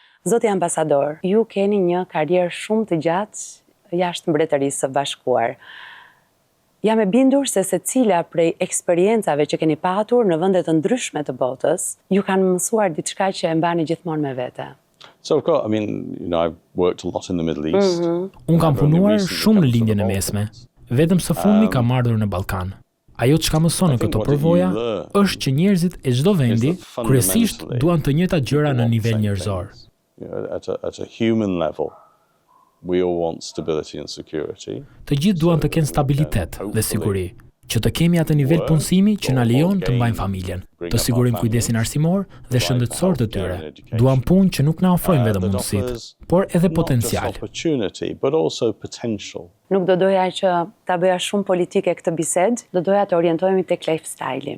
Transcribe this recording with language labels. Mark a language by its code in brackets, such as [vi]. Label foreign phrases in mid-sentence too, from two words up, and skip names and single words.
[sq] Zoti ambasador, ju keni një karrierë shumë të gjatë jashtë Mbretërisë së Bashkuar. Jam e bindur se secila prej eksperiencave që keni patur në vende të ndryshme të botës, ju kanë mësuar diçka që e mbani gjithmonë me vete. [en] So of course, I mean, I've worked a lot in the Middle East. [sq] Unë kam punuar shumë në lindjen e mesme. Vetëm së fundmi kam ardhur në Ballkan. Ajo çka mëson në këto përvoja është që njerëzit e çdo vendi kryesisht duan të njëjtat gjëra në nivel njerëzor. [en] At a human level, we all want stability and security. [sq] Të gjithë duan të kenë stabilitet dhe siguri, që të kemi atë nivel punësimi që na lejon të mbajmë familjen, të sigurim kujdesin arsimor dhe shëndetësor të tyre. Duan punë që nuk na ofrojnë vetëm mundësitë, por edhe potencial. Nuk do doja që ta bëja shumë politike këtë bisedë, do doja të orientohemi tek lifestyle-i.